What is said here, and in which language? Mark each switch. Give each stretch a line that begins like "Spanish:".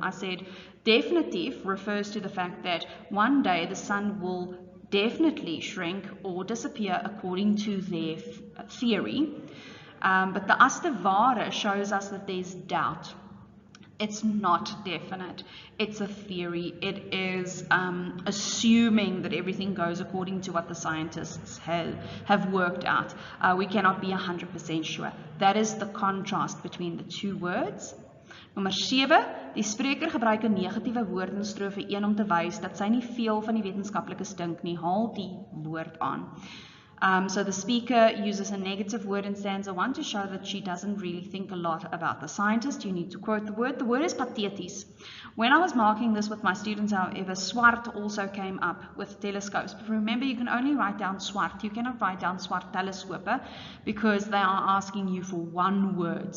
English: I said definitief refers to the fact that one day the sun will definitely shrink or disappear according to their theory, but the
Afrikaans: as te ware
English: shows us that there's doubt. It's not definite. It's a theory. It is assuming that everything goes according to what the scientists have worked out. We cannot be 100% sure. That is the contrast between the two words.
Afrikaans: Nommer 7, die spreker gebruik 'n negatiewe woord in strofe 1 om te wys dat sy nie veel van die wetenskaplikes dink nie. Haal die woord aan.
English: So the speaker uses a negative word in stanza 1 to show that she doesn't really think a lot about the scientist. You need to quote the word. The word is patheties. When I was marking this with my students, however, swart also came up with telescopes. But remember, you can only write down swart. You cannot write down swart teleskope because they are asking you for one word.